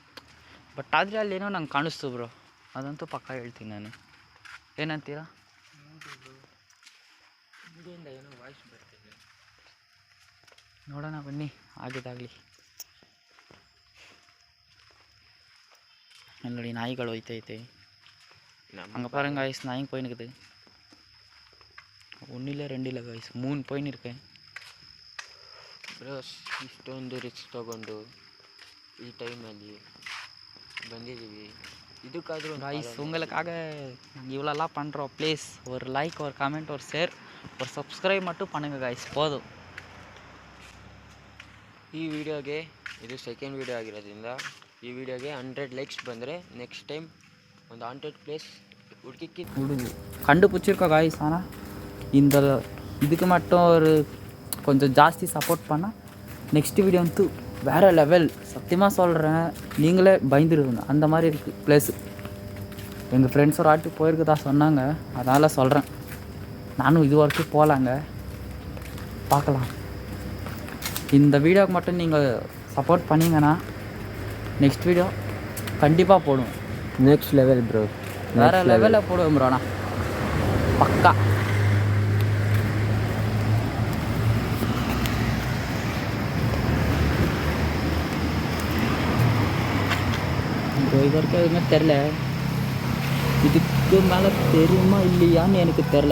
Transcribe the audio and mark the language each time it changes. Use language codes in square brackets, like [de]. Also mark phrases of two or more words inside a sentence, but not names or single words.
[kn] ಬಟ್ ಆದರೆ ಅಲ್ಲೇನೋ ನಂಗೆ ಕಾಣಿಸ್ತು ಬ್ರೋ, ಅದಂತೂ ಪಕ್ಕ ಹೇಳ್ತೀನಿ ನಾನು. ಏನಂತೀರಾ? ಹಿಂದೆಯಿಂದ ಏನೋ ವಾಯ್ಸ್ ಬರ್ತಿದೆ. ನೋಡೋಣ ಬನ್ನಿ, ಆಗಿದ್ದಾಗಲಿ. ಅಲ್ಲಿ ನೋಡಿ ನಾಯಿಗಳು ಹೋಯ್ತೈತೆ. [ta] அங்கே பாருங்க காய்ஸ், நாயும் போயினுக்குது. ஒன்றில் 2 இல்லை காய்ஸ், 3 போயின்னு இருக்கேன். [kn] ಬ್ರೋಸ್, ಇಷ್ಟೊಂದು ರಿಸ್ಕ್ ತೊಗೊಂಡು ಈ ಟೈಮಲ್ಲಿ ಬಂದಿದ್ದೀವಿ. ಇದಕ್ಕಾದರೂ [ta] காய்ஸ் உங்களுக்காக இவ்வளோலாம் பண்ணுறோம். ப்ளீஸ் ஒரு லைக், ஒரு கமெண்ட், ஒரு ஷேர், ஒரு சப்ஸ்கிரைப் மட்டும் பண்ணுங்கள் காய்ஸ், போதும். [kn] ಈ ವಿಡಿಯೋಗೆ ಇದು ಸೆಕೆಂಡ್ ವಿಡಿಯೋ ಆಗಿರೋದ್ರಿಂದ ಈ ವಿಡಿಯೋಗೆ 100 ಲೈಕ್ಸ್ ಬಂದರೆ [en] next time [kn] ಒಂದು 100 ಪ್ಲೇಸ್ ಹುಡುಕಿ [ta] கண்டுபிடிச்சிருக்கோம் காய்ஸ். ஆனால் இந்த இதுக்கு மட்டும் ஒரு கொஞ்சம் ஜாஸ்தி சப்போர்ட் பண்ணால் [en] next video [ta] வந்து வேறு லெவல். சத்தியமாக சொல்கிறேன், நீங்களே பயந்துருவீங்க, அந்த மாதிரி இருக்குது ப்ளேஸு. எங்கள் ஃப்ரெண்ட்ஸ் ஒரு ஆட்டு போயிருக்குதா சொன்னாங்க, அதனால் சொல்கிறேன். நானும் இது வரைக்கும் போகலாங்க, பார்க்கலாம். இந்த வீடியோவுக்கு மட்டும் நீங்கள் சப்போர்ட் பண்ணிங்கன்னா [en] next video [ta] கண்டிப்பாக போடுவோம். [en] next level bro, [ta] வேறு லெவலில் போடுவோம் ப்ரோண்ணா, பக்கா. ப்ரோ இது வரைக்கும் எதுவுமே தெரில, இதுக்கு மேலே தெரியுமா இல்லையான்னு எனக்கு தெரில.